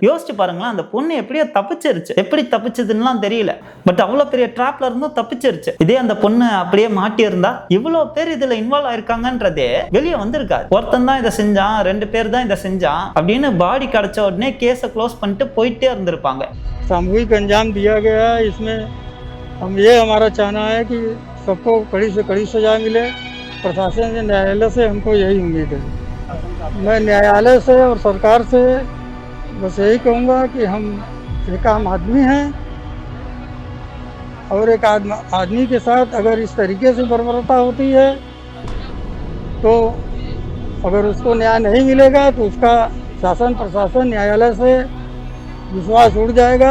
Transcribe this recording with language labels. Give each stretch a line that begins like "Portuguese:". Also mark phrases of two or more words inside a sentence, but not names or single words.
Tamil: யோசிச்சு பாருங்களேன், அந்த பொண்ணு எப்படியோ தப்பிச்சிருச்சு. எப்படி தப்பிச்சதுன்னு தெரியல, பட் அவ்வளவு பெரிய டிராப்ல இருந்தும் தப்பிச்சிருச்சு. இதே அந்த பொண்ணு அப்படியே மாட்டி இருந்தா இவ்வளவு பேர் இதுல இன்வால்வ் ஆயிருக்காங்கன்றதே வெளியே வந்திருக்காது. ஒருத்தன் தான் இதை செஞ்சான், 2 பேர் தான் இதை செஞ்சான் அப்படின்னு பாடி கிடைச்ச உடனே கேஸை க்ளோஸ் பண்ணிட்டு போயிட்டே இருந்திருப்பாங்க.
Hindi: सामूहिक अंजाम दिया गया है। इसमें हम ये हमारा चाहना है कि सबको कड़ी से कड़ी सजा मिले। प्रशासन से, न्यायालय से हमको यही उम्मीद है। मैं न्यायालय से और सरकार से बस यही कहूँगा कि हम एक आम आदमी हैं और एक आदमी के साथ अगर इस तरीके से बर्बरता होती है तो अगर उसको न्याय नहीं मिलेगा तो उसका शासन प्रशासन न्यायालय से विश्वास उड़ जाएगा।